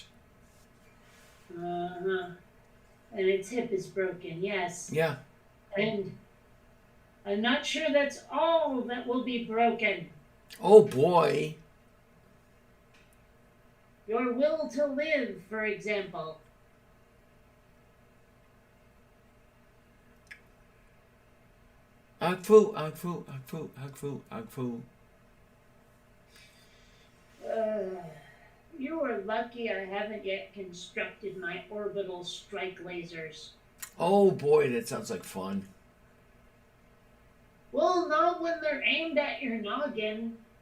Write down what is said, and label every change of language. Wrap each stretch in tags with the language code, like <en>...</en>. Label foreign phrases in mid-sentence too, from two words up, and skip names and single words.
<en>Uh huh. And its hip is broken, yes. Yeah. And I'm not sure that's all that will be broken. Oh boy. Your will to live, for example. Og Foo, Og Foo, Og Foo, Og Foo, Og Foo. You are lucky I haven't yet constructed my orbital strike lasers. Oh boy, that sounds like fun. Well, not when they're aimed at your noggin.</en>